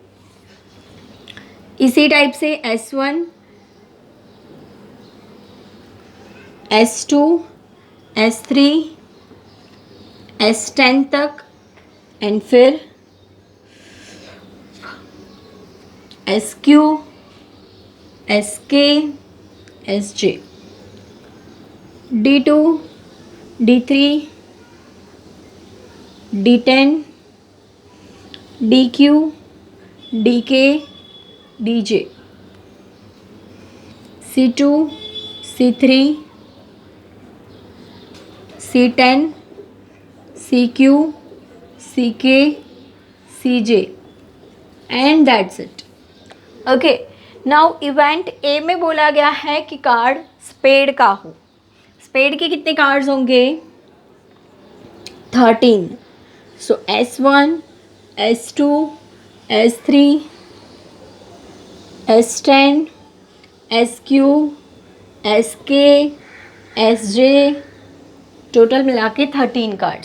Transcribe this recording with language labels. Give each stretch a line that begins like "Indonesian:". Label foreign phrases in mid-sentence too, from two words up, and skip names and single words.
Hindi: इसी टाइप से S1, S2, S3, S10 तक एंड फिर SQ, SK, SJ. D2, D3, D10, DQ, DK, DJ. C2, C3, C10, CQ, CK, CJ,
English: and that's it.
Hindi: ओके.
English: now event A
Hindi: में बोला गया है कि कार्ड स्पेड का हो. स्पेड के कितने कार्ड्स होंगे? 13. सो S1, S2, S3, S10, SQ, SK, SJ, टोटल मिला के 13 कार्ड्स.